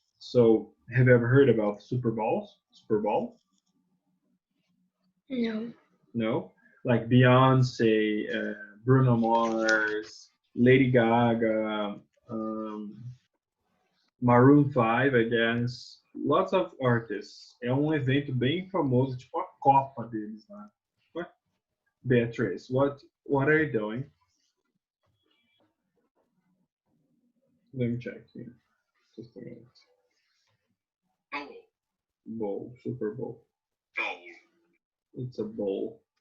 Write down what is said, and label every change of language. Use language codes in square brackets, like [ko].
[en] So, have you ever heard about Super Bowls? Super Bowl? No. No, like Beyonce, Bruno Mars, Lady Gaga, um, Maroon 5, I guess. Lots of artists. [pt] É um evento bem famoso, tipo a Copa deles lá. [en] What? Beatrice, what are you doing? Let me check here. Just a minute. Bowl, Super Bowl. It's a bowl.